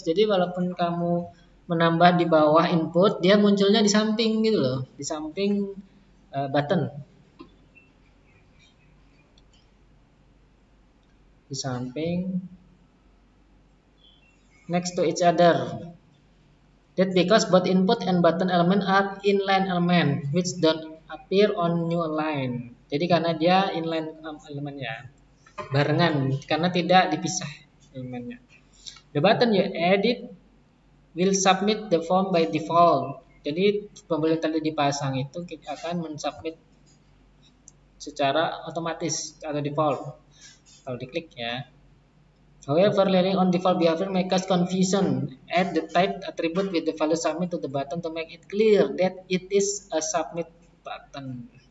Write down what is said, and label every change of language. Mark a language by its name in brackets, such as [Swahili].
[Indonesian] Jadi walaupun kamu menambah di bawah input, dia munculnya di samping gitu loh, di samping button, di samping next to each other. [English] That because both input and button element are inline element which don't appear on new line. [Indonesian] Jadi karena dia inline elemennya, barengan karena tidak dipisah elemennya. [English] The button you edit will submit the form by default. [Indonesian] Jadi pembelian tadi dipasang itu akan mensubmit secara otomatis atau default kalau diklik ya. [English] However, relying on default behavior make us confusion. Add the type attribute with the value submit to the button to make it clear that it is a submit button.